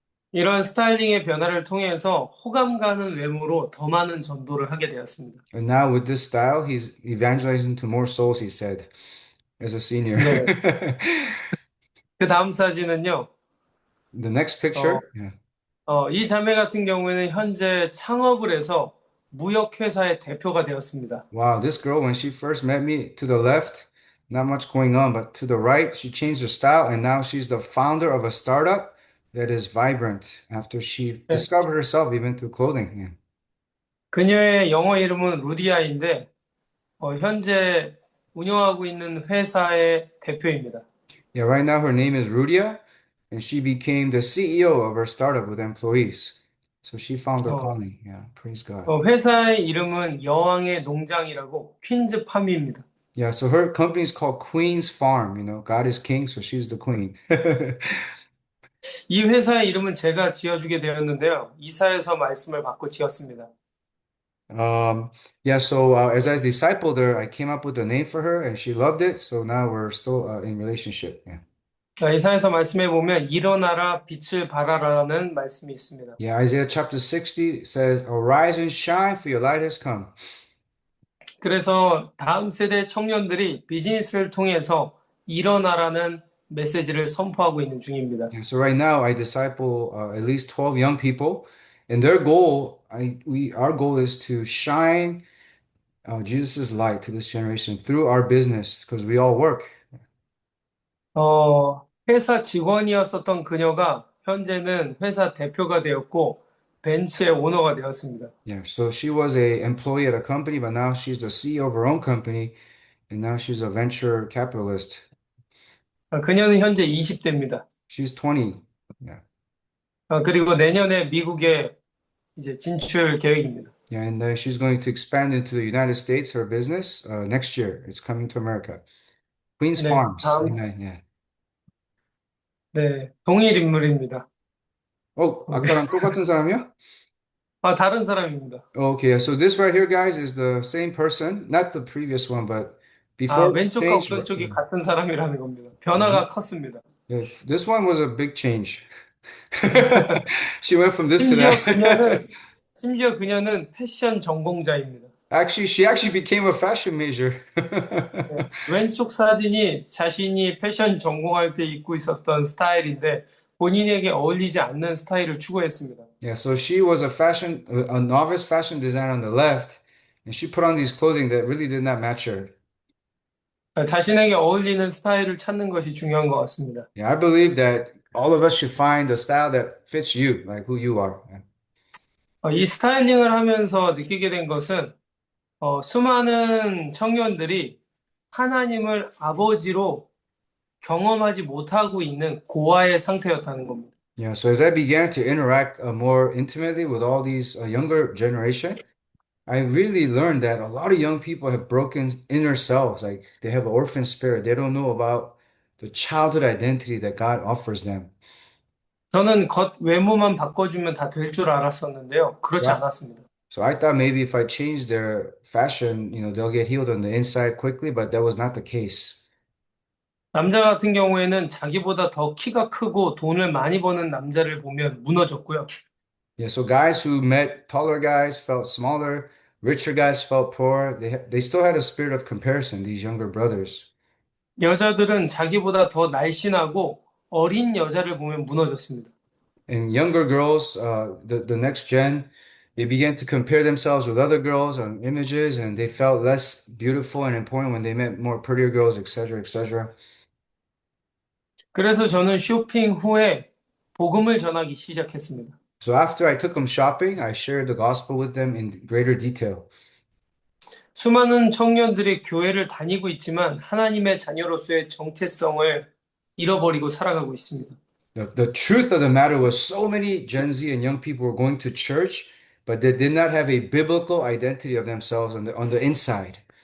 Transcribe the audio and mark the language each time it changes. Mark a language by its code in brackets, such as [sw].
[ko] 이런 스타일링의 변화를 통해서 호감 가는 외모로 더 많은 전도를 하게 되었습니다. [en] And now with this style, he's evangelizing to more souls, he said, as a senior. [ko] 네. 그 다음 사진은요. [en] The next picture. Yeah. [ko] 이 자매 같은 경우에는 현재 창업을 해서 무역회사의 대표가 되었습니다. [en] Wow, this girl, when she first met me, to the left, not much going on, but to the right, she changed her style, and now she's the founder of a startup that is vibrant after she [ko] 네. [en] discovered herself even through clothing. Yeah. [ko] 그녀의 영어 이름은 루디아인데 현재 운영하고 있는 회사의 대표입니다. [en] Yeah, right now her name is Rudia, and she became the CEO of her startup with employees. So she found her 어, calling. Yeah, praise God. [ko] 회사의 이름은 여왕의 농장이라고 퀸즈 팜입니다. [en] Yeah, so her company is called Queen's Farm. You know, God is king, so she's the queen. [ko] 이 회사의 이름은 제가 지어주게 되었는데요. 이사에서 말씀을 받고 지었습니다. [en] Yeah, so as I discipled her, I came up with a name for her, and she loved it. So now we're still in relationship. Yeah. [ko] 이사에서 말씀해 보면 일어나라 빛을 발하라는 말씀이 있습니다. [en] Yeah, Isaiah chapter 60 says, Arise and shine, for your light has come. [ko] 그래서 다음 세대 청년들이 비즈니스를 통해서 일어나라는 메시지를 선포하고 있는 중입니다. [en] Yeah, so right now I disciple at least 12 young people, and their goal, our goal is to shine Jesus' light to this generation through our business, because we all work. [ko] 회사 직원이었었던 그녀가 현재는 회사 대표가 되었고 벤츠의 오너가 되었습니다. [en] Yeah, so she was a employee at a company, but now she's the CEO of her own company, and now she's a venture capitalist. [ko] 그녀는 현재 20대입니다. [en] She's 20. Yeah. [ko] 그리고 내년에 미국에 이제 진출 계획입니다. [en] Yeah, and she's going to expand into the United States, her business, next year. It's coming to America. Queen's [ko] 네, [en] Farms. [ko] 다음, [en] Amen. Yeah. [ko] 네, 동일 인물입니다. 아까랑 똑같은 사람이야? 다른 사람입니다. [en] Okay, so this right here, guys, is the same person, not the previous one, but before it [ko] 왼쪽과 [en] changed. [ko] 오른쪽이 같은 사람이라는 겁니다. 변화가 컸습니다. [en] Yeah, this one was a big change. She went from this to [ko] 심지어 [en] that. [ko] 그녀는, 심지어 그녀는 패션 전공자입니다. [en] Actually, she actually became a fashion major. [ko] 네, 왼쪽 사진이 자신이 패션 전공할 때 입고 있었던 스타일인데 본인에게 어울리지 않는 스타일을 추구했습니다. [en] Yeah, so she was a novice fashion designer on the left, and she put on these clothing that really did not match her. [ko] 자신에게 어울리는 스타일을 찾는 것이 중요한 것 같습니다. [en] Yeah, I believe that all of us should find the style that fits you, like who you are. [ko] 이 스타일링을 하면서 느끼게 된 것은 수많은 청년들이 하나님을 아버지로 경험하지 못하고 있는 고아의 상태였다는 겁니다. [en] Yeah, so as I began to interact more intimately with all these younger generation, I really learned that a lot of young people have broken inner selves, like they have an orphan spirit. They don't know about the childhood identity that God offers them. [ko] 저는 겉 외모만 바꿔주면 다 될 줄 알았었는데요. 그렇지 [en] Yeah. [ko] 않았습니다. [en] So I thought maybe if I change their fashion, they'll get healed on the inside quickly, but that was not the case. [ko] 남자 같은 경우에는 자기보다 더 키가 크고 돈을 많이 버는 남자를 보면 무너졌고요. [en] Yeah, so guys who met taller guys felt smaller, richer guys felt poor. They still had a spirit of comparison, these younger brothers. [ko] 여자들은 자기보다 더 날씬하고 어린 여자를 보면 무너졌습니다. [en] And younger girls, the next gen, they began to compare themselves with other girls on images, and they felt less beautiful and important when they met more prettier girls, etc., etc. [ko] 그래서 저는 쇼핑 후에 복음을 전하기 시작했습니다. [en] So after I took them shopping, I shared the gospel with them in greater detail. [ko] 수많은 청년들이 교회를 다니고 있지만 하나님의 자녀로서의 정체성을 잃어버리고 살아가고 있습니다. [en] The truth of the matter was so many Gen Z and young people were going to church, but they did not have a biblical identity of themselves on the inside.